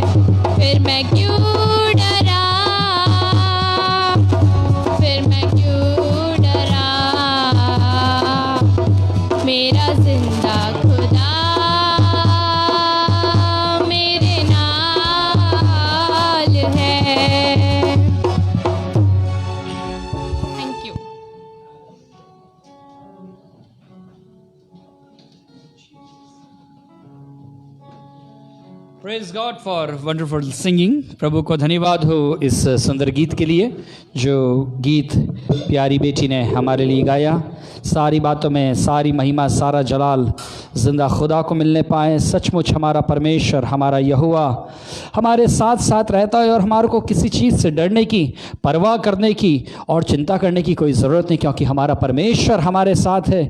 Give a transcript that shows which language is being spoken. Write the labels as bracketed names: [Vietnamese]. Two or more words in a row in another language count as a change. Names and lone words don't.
[Hindi] फिर मैं क्यों डरा, फिर मैं क्यों डरा, मेरा जिंदा खुदा मेरे नाल है। [English] Thank you. Praise God for wonderful singing. [Hindi] प्रभु को धन्यवाद हो इस सुंदर गीत के लिए जो गीत प्यारी बेटी ने हमारे लिए गाया। सारी बातों में सारी महिमा सारा जलाल जिंदा खुदा को मिलने पाए। सचमुच हमारा परमेश्वर हमारा यहोवा हमारे साथ साथ रहता है और हमारे को किसी चीज़ से डरने की परवाह करने की और चिंता करने की कोई ज़रूरत नहीं, क्योंकि हमारा परमेश्वर हमारे साथ है।